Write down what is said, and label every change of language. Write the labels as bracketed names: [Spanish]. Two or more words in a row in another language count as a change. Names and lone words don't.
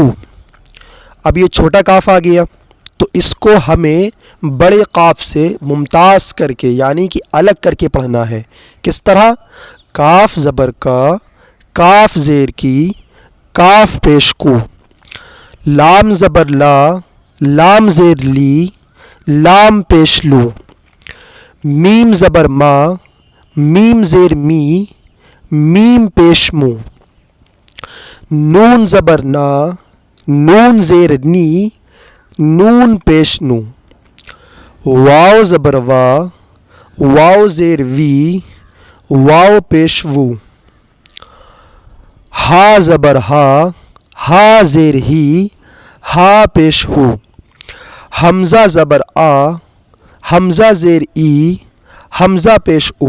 [Urdu] اب یہ چھوٹا کاف آ گیا تو اس کو ہمیں بڑے قاف سے ممتاز کر کے یعنی کہ الگ کر کے پڑھنا ہے. کس طرح؟ کاف زبر کا، کاف زیر کی، کاف پیش کو. لام زبر لا، لام زیر لی، لام پیش لو. میم زبر ما، میم زیر می، میم پیش مو. نون زبر نا، نون زیر نی، نون پیش نو، واو زبر وا، واو زیر وی، واو پیش وو، ہا زبر ہا ہا زیر ہی، ہا پیش ہو، ہمزہ زبر آ، ہمزہ زیر ای، ہمزہ پیش او.